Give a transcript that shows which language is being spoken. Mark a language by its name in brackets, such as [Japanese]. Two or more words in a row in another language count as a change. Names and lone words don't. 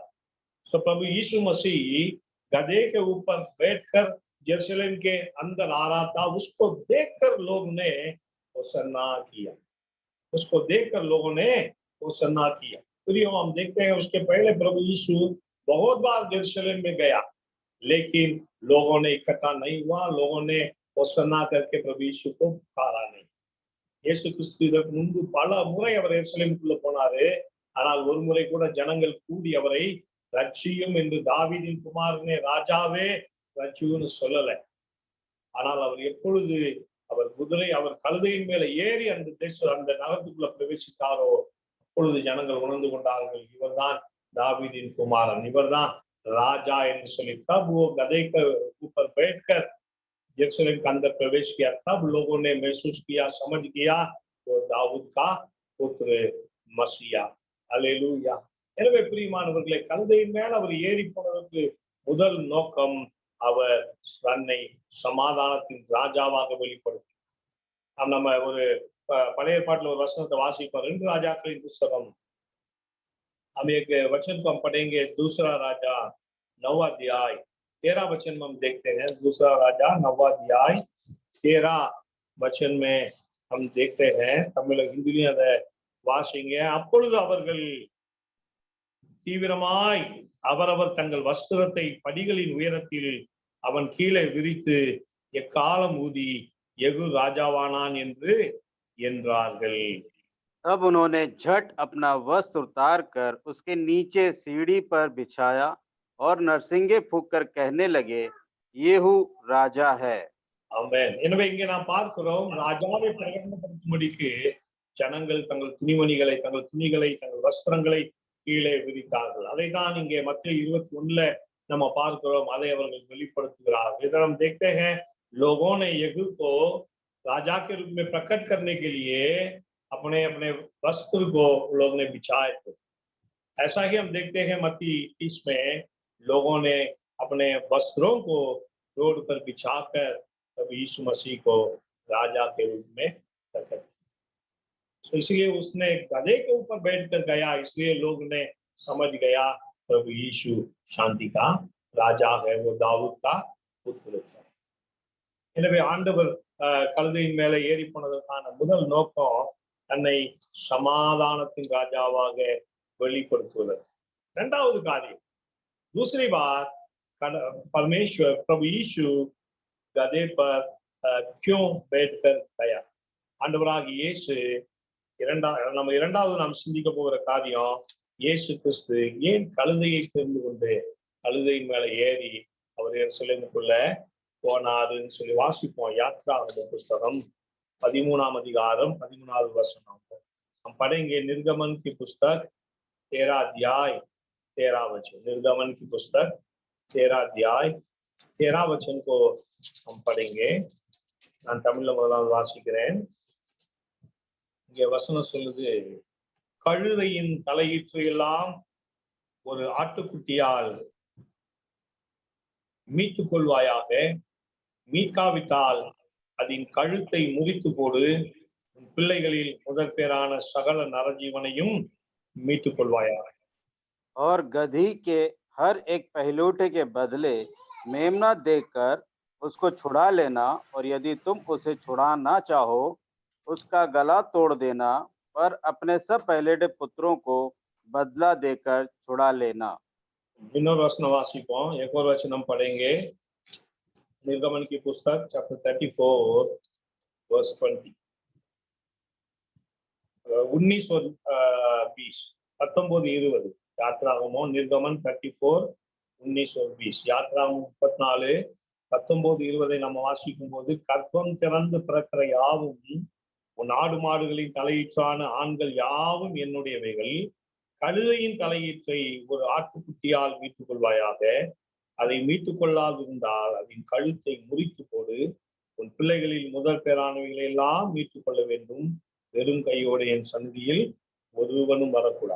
[Hindi] सो प्रभु यीशु मसीह गधे के ऊपर बैठकर यरूशलेम के अंदर आ रहा था, उसको देखकर लोग ने होसन्ना किया, उसको देखकर लोगों ने होसन्ना किया। फिर हम देखते हैं उसके पहले प्रभु यीशु बहुत बार यरूशलेम में गया, लेकिन लोगों ने इकट्ठा नहीं हुआ, लोगों ने होसन्ना करके प्रभु यीशु को पुकारा नहीं। [Tamil] இயேசு கிறிஸ்து இதற்கு முன்பு பல முறை அவர் எருசலேமுக்குள்ள போனாரு, ஆனால் ஒரு முறை கூட ஜனங்கள் கூடி அவரை ரட்சியும் என்று தாவீதின் குமாரனே ராஜாவே ரட்சியும்னு சொல்லல। ஆனால் அவர் எப்பொழுது அவர் கழுதையின் மேல ஏறி அந்த நகரத்துக்குள்ள பிரவேசித்தாரோ அப்பொழுது ஜனங்கள் உணர்ந்து கொண்டார்கள், இவர்தான் தாவீதின் குமாரன், இவர்தான் ராஜா என்று சொல்லி। [Hindi] तब वो गधे के ऊपर बैठकर यरूशलेम के अंदर प्रवेश किया, तब लोगों ने महसूस किया, समझ किया वो दाऊद का पुत्र मसीहा। हालेलूया। [Tamil] எனவே பிரியமானவர்களே, கழுதையின் மேல் அவர் ஏறி போனதற்கு முதல் நோக்கம் அவர் தன்னை சமாதானத்தின் ராஜாவாக வெளிப்படுத்தி। நம்ம ஒரு பழைய ஏற்பாட்டில் ஒரு வசனத்தை வாசிப்போம், 2 ராஜாக்களின் புஸ்தகம், [Hindi] हम एक वचन को हम पढ़ेंगे, दूसरा राजा 9वां अध्याय 13 वचन में हम देखते हैं। दूसरा राजा 9वां अध्याय 13 वचन में हम देखते हैं, तमिल हिंदी [Tamil] அதை வாசிங்க। அப்பொழுது அவர்கள் தீவிரமாய் அவரவர் தங்கள் வஸ்திரத்தை படிகளின் உயரத்தில் அவன் கீழே விரித்து எக்காலம் ஊதி யெகூ ராஜாவானான் என்றார்கள்। [Hindi] तब उन्होंने झट अपना वस्त्र उतार कर उसके नीचे सीढ़ी पर बिछाया और नरसिंगे फूंक कर कहने लगे, येहू राजा है। [Tamil] ஆமென்। எனவே இங்கே நாம் பார்க்கிறோம், ராஜாவை பிரகடனப்படுத்தும்படிக்கு ஜனங்கள் தங்கள் துணிமணிகளை, தங்கள் துணிகளை, தங்கள் வஸ்திரங்களை கீழே விரித்தார்கள்। அதைதான் இங்கே மத்தேயு 21 நம்ம பார்க்கிறோம், அதை அவர்கள் வெளிப்படுத்துகிறார்கள்। [Hindi] इधर हम देखते हैं लोगों ने यहू को राजा के रूप में प्रकट करने के लिए अपने अपने वस्त्र को लोग ने बिछाए थे। ऐसा ही हम देखते हैं मत्ती 30 में लोगों ने अपने वस्त्रों को रोड पर बिछाकर प्रभु यीशु मसीह को राजा के रूप में प्रकट। तो इसलिए उसने गधे के ऊपर बैठकर गया, इसलिए लोग ने समझ गया प्रभु यीशु शांति का राजा है, वो दाऊद का पुत्र है। [Tamil] எனவே ஆண்டவர் கழுதையின் மேலே ஏறி போனதற்கான முதல் நோக்கம் தன்னை சமாதானத்தின் ராஜாவாக வெளிப்படுத்துவதற்கு। இரண்டாவது காரியம், [Hindi] दूसरी बात, परमेश्वर प्रभु यीशु गधे पर क्यों बैठकर गया? [Tamil] ஆண்டவராகிய இயேசு இரண்டாவது நாம் சிந்திக்க போகிற காரியம், இயேசு கிறிஸ்து ஏன் கழுதையை தெரிந்து கொண்டு கழுதையின் மேல ஏறி அவர் எருசலேமுக்குள்ள போனாருன்னு சொல்லி வாசிப்போம்। யாத்ராகம புஸ்தகம் 13 அதிகாரம் 13வது வசனம் [Hindi] हम पढ़ेंगे। निर्गमन की पुस्तक 13 अध्याय 13 वचन। निर्गमन की पुस्तक 13 अध्याय 13 वचन को हम पढ़ेंगे। [Tamil] நான் தமிழ்ல முதலாவது வாசிக்கிறேன்। இங்கே வசனம் சொல்லுது, கழுதையின் தலையீற்று எல்லாம் ஒரு ஆட்டுக்குட்டியால் மீட்டுக் கொள்வாயாக, மீட்காவிட்டால் அதன் கழுத்தை முறித்து போடு, உன் பிள்ளைகளில் முதற் பேரான சகல நரஜீவனையும் மீட்டுக் கொள்வாயாக। [Hindi] और गधी के हर एक पहलूटे के बदले मेमना देकर उसको छुड़ा लेना, और यदि तुम उसे छुड़ा ना चाहो उसका गला तोड़ देना, पर अपने सब पहलेटे पुत्रों को बदला देकर छुड़ा लेना। [Tamil] இன்னொரு வசனம் வாசிப்போம்। [Hindi] एक और वचन हम पढ़ेंगे। निर्गमन की पुस्तक चैप्टर 34 वर्स 20। 19 और 20 19-20 யாத்ராகமம் निर्गमन 34 19 और 20 யாத்ராகமம் 34 19-20 [Tamil] நம்ம வாசிக்கும் போது, கர்ப்பம் திறந்து பிறக்கிற யாவும் உன் ஆடு மாடுகளின் தலையீற்றான ஆண்கள் யாவும் என்னுடையவைகள், கழுதையின் தலையீற்றை ஒரு ஆட்டுக்குட்டியால் மீட்டுக் கொள்வாயாக, அதை மீட்டுக் கொள்ளாதிருந்தால் அதன் கழுத்தை முறித்து போடு, உன் பிள்ளைகளில் முதல் பேரானவைகளை எல்லாம் மீட்டுக் கொள்ள வேண்டும், வெறும் கையோடு என் சந்நிதியில் ஒருவனும் வரக்கூடாது।